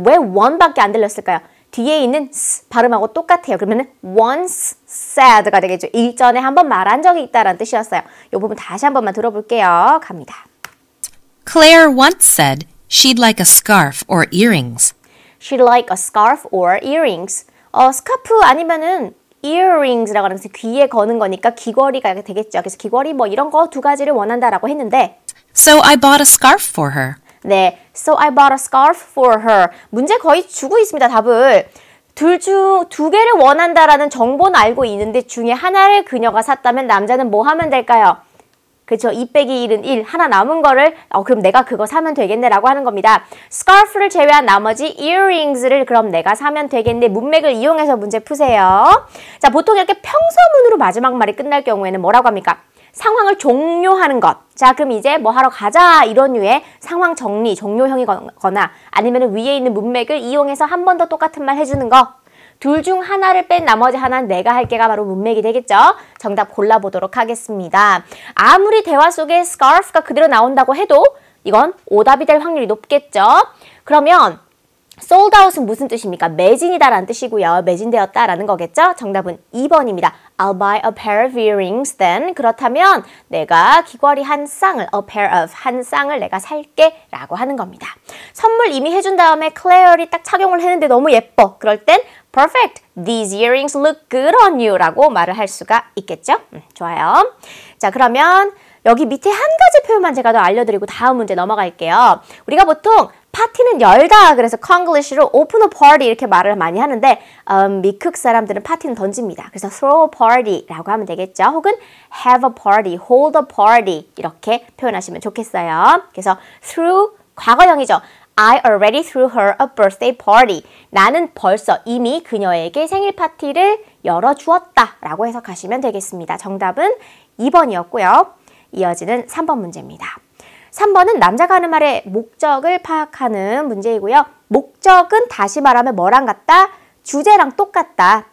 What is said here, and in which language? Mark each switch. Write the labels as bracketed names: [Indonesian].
[Korean] 왜 one밖에 안 들렸을까요? 뒤에 있는 s 발음하고 똑같아요. 그러면 once said가 되겠죠. 일전에 한번 말한 적이 있다라는 뜻이었어요. 이 부분 다시 한 번만 들어볼게요. 갑니다. [English] Claire once said she'd like a scarf or earrings. She'd like a scarf or earrings. [Korean] 스카프 아니면은 earrings라고 하면서 귀에 거는 거니까 귀걸이가 되겠죠. 그래서 귀걸이 뭐 이런 거 두 가지를 원한다라고 했는데 [English] So I bought a scarf for her. 네, so I bought a scarf for her. [Korean] 문제 거의 주고 있습니다, 답을. 두 개를 원한다라는 정보는 알고 있는데 중에 하나를 그녀가 샀다면 남자는 뭐 하면 될까요? 그렇죠. 2 빼기 1은 1. 하나 남은 거를 그럼 내가 그거 사면 되겠네라고 하는 겁니다. scarf를 제외한 나머지 earrings를 그럼 내가 사면 되겠네. 문맥을 이용해서 문제 푸세요. 자, 보통 이렇게 평서문으로 마지막 말이 끝날 경우에는 뭐라고 합니까? 상황을 종료하는 것. 자, 그럼 이제 뭐 하러 가자 이런 류의 상황 정리, 종료형이거나 아니면 위에 있는 문맥을 이용해서 한 번 더 똑같은 말 해주는 거. 둘 중 하나를 뺀 나머지 하나는 내가 할 게가 바로 문맥이 되겠죠. 정답 골라보도록 하겠습니다. 아무리 대화 속에 scarf가 그대로 나온다고 해도 이건 오답이 될 확률이 높겠죠. 그러면 sold out은 무슨 뜻입니까? 매진이다라는 뜻이고요. 매진되었다라는 거겠죠? 정답은 2번입니다. [English] I'll buy a pair of earrings then. [Korean] 그렇다면 내가 귀걸이 한 쌍을, a pair of 한 쌍을 내가 살게 라고 하는 겁니다. 선물 이미 해준 다음에 Claire이 딱 착용을 했는데 너무 예뻐. 그럴 땐 Perfect. [English] These earrings look good on you [Korean] 라고 말을 할 수가 있겠죠? 좋아요. 자, 그러면 여기 밑에 한 가지 표현만 제가 더 알려드리고 다음 문제 넘어갈게요. 우리가 보통 파티는 열다 그래서 Konglish로 [English] open a party [Korean] 이렇게 말을 많이 하는데 미국 사람들은 파티는 던집니다. 그래서 [English] throw a party [Korean] 라고 하면 되겠죠. 혹은 [English] have a party, hold a party [Korean] 이렇게 표현하시면 좋겠어요. 그래서 through 과거형이죠. [English] I already threw her a birthday party. [Korean] 나는 벌써 이미 그녀에게 생일 파티를 열어주었다 라고 해석하시면 되겠습니다. 정답은 2번이었고요. 이어지는 3번 문제입니다. 3번은 남자가 하는 말의 목적을 파악하는 문제이고요. 목적은 다시 말하면 뭐랑 같다? 주제랑 똑같다.